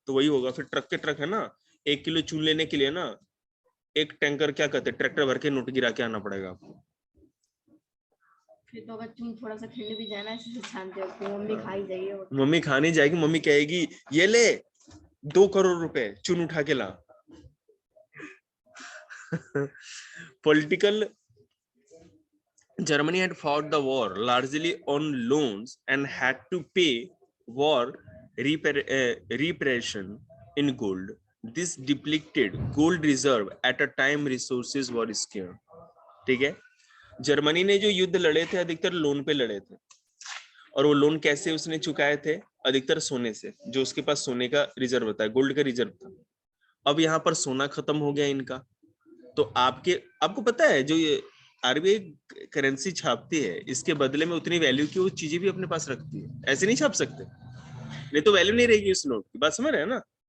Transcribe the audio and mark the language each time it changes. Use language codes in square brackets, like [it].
[hi] तो वही होगा फिर, ट्रक के ट्रक है ना, 1 किलो चून लेने के लिए ना, एक टैंकर क्या कहते हैं, ट्रैक्टर भर के नोट गिरा के आना पड़ेगा आपको। फिर तो अगर तुम थोड़ा सा खेलने भी जाना ऐसे से छानते हो कि मम्मी खा ही जाइए। मम्मी खाने जाएगी, मम्मी कहेगी ये ले 2 करोड़ रुपए चून उठा के ला। [en] Political Germany had fought the war largely on loans and had to pay war reparation in gold. This depleted gold reserve at a time resources were scarce. [hi] ठीक है, जर्मनी ने जो युद्ध लड़े थे अधिकतर लोन पे लड़े थे, और वो लोन कैसे उसने चुकाए थे? अधिकतर सोने से, जो उसके पास सोने का रिजर्व था, गोल्ड का रिजर्व था। अब यहाँ पर सोना खत्म हो गया इनका, तो आपको पता है जो ये आरबीआई करेंसी छापती है, इसके बदले में उतनी वैल्यू की वो चीजें भी अपने पास रखती है, ऐसे नहीं छाप सकते, नहीं तो वैल्यू नहीं रहेगी उस नोट की। बात समझ रहे हैं ना?